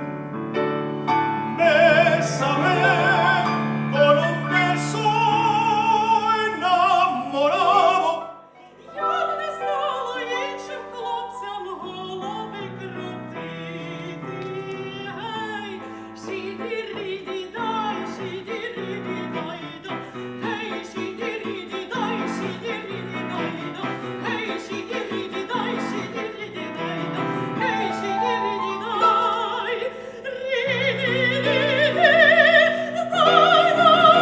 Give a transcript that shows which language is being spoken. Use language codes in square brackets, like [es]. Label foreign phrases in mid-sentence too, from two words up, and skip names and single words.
[es] Bésame con un beso enamorado. [uk] Я б не стала іншим хлопцям голови крутити. Гей, ші-ді-рі-ді-дай, ші-ді-рі-ді-дай-да. Гей, ші-ді-рі-ді-дай, ші-ді-рі-ді-дай-да. Гей, ші-ді-рі-ді-дай, ші-ді-рі-ді-дай-да. Гей, ші-ді-рі-ді-дай, рі-ді-ді-дай-да.